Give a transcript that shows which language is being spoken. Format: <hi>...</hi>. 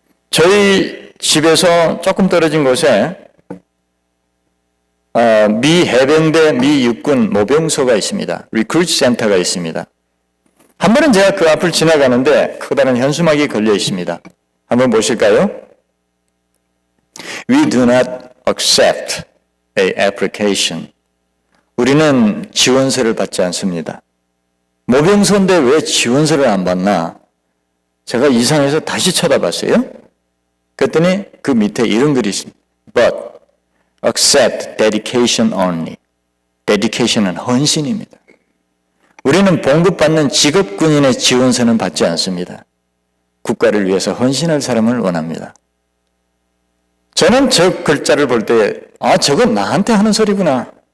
<ko>저희 집에서 조금 떨어진 곳에 미 해병대 미 육군 모병소가 있습니다. 리크루트 센터가 있습니다. 한 번은 제가 그 앞을 지나가는데 커다란 현수막이 걸려 있습니다. 한번 보실까요?</ko> <en>We do not accept a application.</en> <ko>우리는 지원서를 받지 않습니다. 모병소인데 왜 지원서를 안 받나? 제가 이상해서 다시 쳐다봤어요. 그랬더니 그 밑에 이런 글이 있습니다.</ko> <en>But accept dedication only.</en> <ko>dedication은 헌신입니다. 우리는 봉급받는 직업군인의 지원서는 받지 않습니다. 국가를 위해서 헌신할 사람을 원합니다. 저는 저 글자를 볼 때 저건 나한테 하는 소리구나.</ko>